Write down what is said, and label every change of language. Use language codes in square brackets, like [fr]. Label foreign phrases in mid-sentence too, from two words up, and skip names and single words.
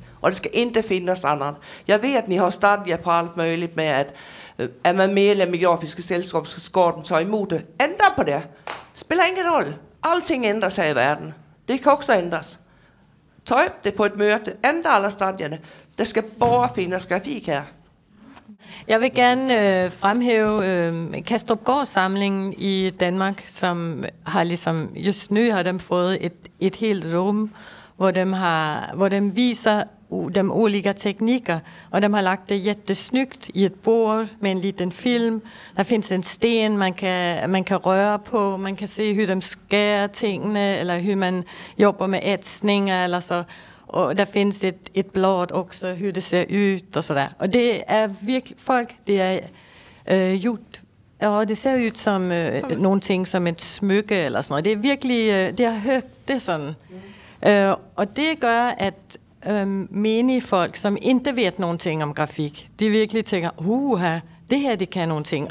[sv] Och det ska inte finnas annat. Jag vet att ni har stadgar på allt möjligt med att är man medlem i Grafiska sällskap så ska de ta emot det. Ändra på det. Spelar ingen roll. Allting ändras här i världen. Det kan också ändras. Ta upp det på ett möte. Ändra alla stadgarna. Det ska bara finnas grafik här. [da] Jeg vil gerne fremhæve Kastrupgård-samlingen i Danmark, som har ligesom, just nu har de fået et helt rum, hvor de viser [sv] de olika tekniker, [da] og de har lagt det jättesnyggt i et bord med [sv] en liten film. [da] Der findes en sten, man kan røre på, man kan se, hur de skærer tingene, eller hur man jobber med etsninger, eller så. Og der findes et blad også, [sv] hur det ser ut, [da] og sådan. Og det er virkelig folk, det er gjort, og det ser ud som nogle ting, som et smykke, eller sådan noget. Det er virkelig, det er højt, det er sådan. Og det gør, at menige folk, som ikke ved nogen ting om grafik, de virkelig tænker, det her, det kan nogle ting.